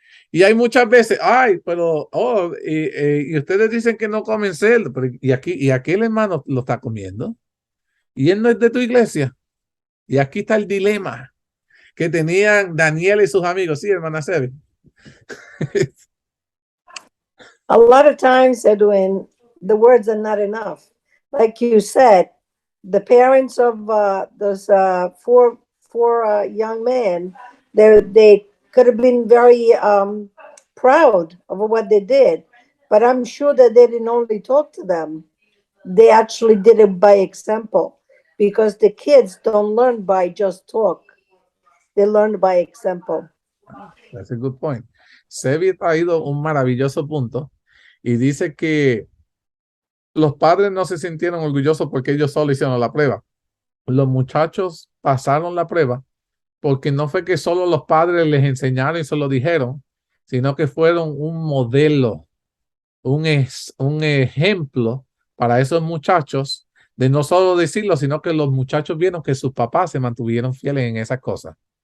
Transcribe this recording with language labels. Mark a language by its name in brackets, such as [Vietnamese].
[Spanish] Y hay muchas veces, ay, pero, y ustedes dicen que no comen cerdo, pero y aquel hermano lo está comiendo. Y él no es de tu iglesia. Y aquí está el dilema que tenían Daniel y sus amigos. Sí, hermana Sebi. [English] A lot of times, Edwin, the words are not enough. Like you said, the parents of those four young men, they could have been very proud of what they did, but I'm sure that they didn't only talk to them. They actually did it by example, because the kids don't learn by just talk. They learn by example. That's a good point. [Spanish] Sebi ha traído un maravilloso punto y dice que los padres no se sintieron orgullosos porque ellos solo hicieron la prueba. Los muchachos pasaron la prueba porque no fue que solo los padres les enseñaron y se lo dijeron, sino que fueron un modelo, un ejemplo para esos muchachos de no solo decirlo, sino que los muchachos vieron que sus papás se mantuvieron fieles en esas cosas.